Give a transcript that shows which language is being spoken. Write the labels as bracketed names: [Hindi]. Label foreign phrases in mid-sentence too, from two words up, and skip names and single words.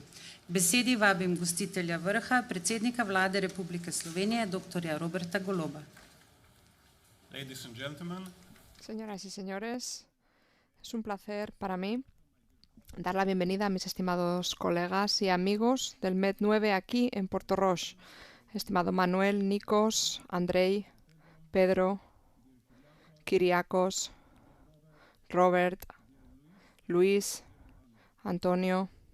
[Slovenian] K besedi vabim gostitelja vrha, predsednika vlade Republike Slovenije, dr. Roberta Goloba. [English] Ladies and gentlemen. [Spanish] Señoras y señores, es un placer para mí dar la bienvenida a mis estimados colegas y amigos del MED9 aquí en Portoroz. Estimado Manuel, Nikos, Andrei, Pedro, Kyriakos, Robert, Luis, Antonio.